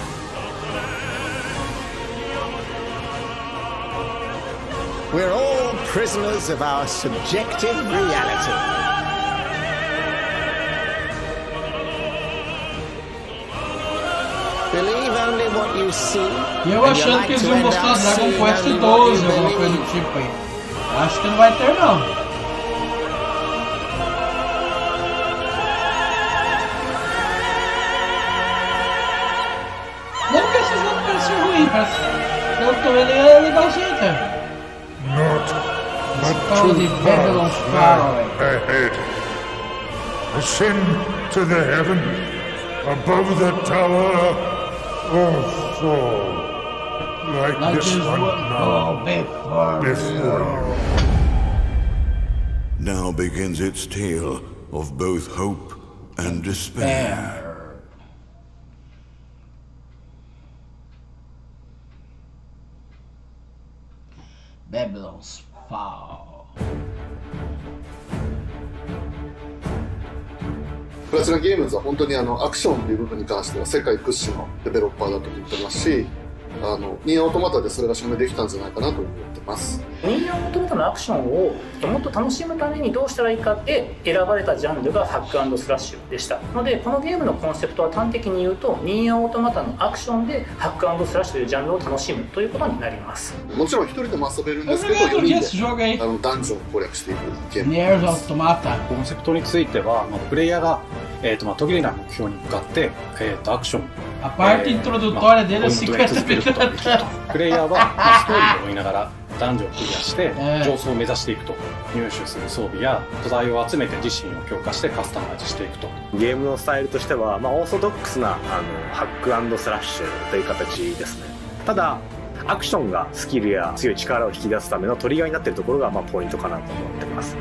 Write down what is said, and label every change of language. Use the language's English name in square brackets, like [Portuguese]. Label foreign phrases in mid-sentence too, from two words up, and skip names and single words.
[English] We're all prisoners of our subjective reality. Believe only what you see. [Portuguese] E eu achando que eles vão mostrar Dragon Quest 12, alguma coisa do tipo aí. Acho que não vai ter não. Não que esse jogo parecia ruim, mas eu tô vendo ele é legalzinho, cara. [English] Not but Too too far ahead. Ascend to the heaven above the tower or fall like this one now before you. Now begins its tale of both hope and despair. Babylon's Fall. [Japanese] プラチナゲームズは本当にアクションという部分に関しては世界屈指のデベロッパーだと言ってますし、ニーアオートマタでそれが証明できたんじゃないかなと思ってます。ニーアオートマタのアクションをもっと楽しむためにどうしたらいいかで選ばれたジャンルがハック&スラッシュでしたので、このゲームのコンセプトは端的に言うとニーアオートマタのアクションでハック&スラッシュというジャンルを楽しむということになります。もちろん一人でも遊べるんですけど、4人でダンジョンを攻略していくゲーム。ニーアオートマタコンセプトについては、プレイヤーが途切れない目標に向かって、アクション [Portuguese] A parte introdutória dele é 50 minutos. [Japanese] プレイヤーはストーリーを追いながらダンジョンをクリアして上層を目指していくと。入手する装備や素材を集めて自身を強化してカスタマイズしていくと。ゲームのスタイルとしては、オーソドックスなハック&スラッシュという形ですね。ただアクションがスキルや強い力を引き出すためのトリガーになっているところがポイントかなと思っています。